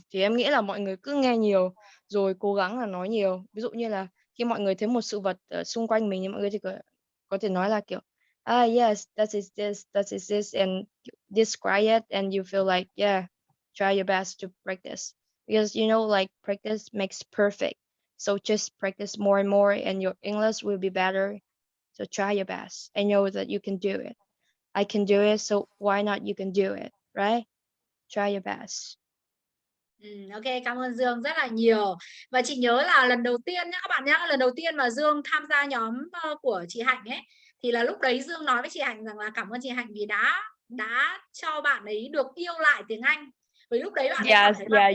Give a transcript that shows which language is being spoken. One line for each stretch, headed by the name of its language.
Vietnamese: Thì em nghĩ là mọi người cứ nghe nhiều rồi cố gắng là nói nhiều. Ví dụ như là khi mọi người thấy một sự vật ở xung quanh mình thì mọi người thì có thể nói là kiểu
English: yes, that is this, and describe it, and you feel like, yeah, try your best to practice, because you know, like, practice makes perfect. So just practice more and more and your English will be better. So try your best. I know that you can do it. I can do it, so why not you can do it, right? Try your best.
Vietnamese: Ok, cảm ơn Dương rất là nhiều. Và chị nhớ là lần đầu tiên nhá các bạn nhá, lần đầu tiên mà Dương tham gia nhóm của chị Hạnh ấy, thì là lúc đấy Dương nói với chị Hạnh rằng là cảm ơn chị Hạnh vì đã cho bạn ấy được yêu lại tiếng Anh. Vì lúc đấy bạn ấy cảm thấy